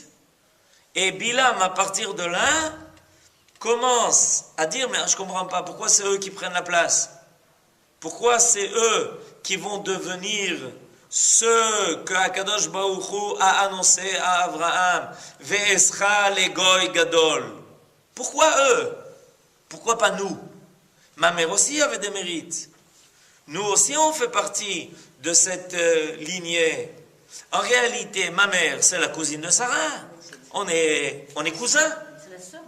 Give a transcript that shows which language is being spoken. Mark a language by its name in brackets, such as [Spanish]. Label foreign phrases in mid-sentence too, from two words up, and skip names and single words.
[French] Et Bilam, à partir de là, commence à dire, mais je ne comprends pas, pourquoi c'est eux qui prennent la place? Pourquoi c'est eux qui vont devenir ceux que [Hebrew] הקדוש ברוך הוא [French] a annoncé à Abraham? [Hebrew] ואעשך לגוי גדול. [French] Pourquoi eux? Pourquoi pas nous? Ma mère aussi avait des mérites. Nous aussi, on fait partie de cette lignée. En réalité, ma mère, c'est la cousine de Sarah. On est cousins. C'est la sœur.